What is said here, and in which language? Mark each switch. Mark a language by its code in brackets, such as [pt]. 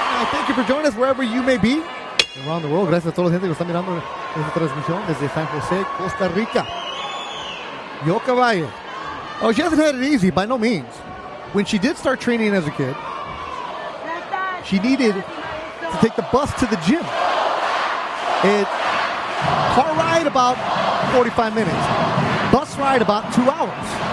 [en] Thank you for joining us wherever you may be around the world. [es] Gracias a toda la gente que está mirando esta transmisión desde San Jose, Costa Rica. Yokasta Valle. [en] Oh, she hasn't had it easy, by no means. When she did start training as a kid, she needed to take the bus to the gym. Car ride about 45 minutes. Bus ride about 2 hours.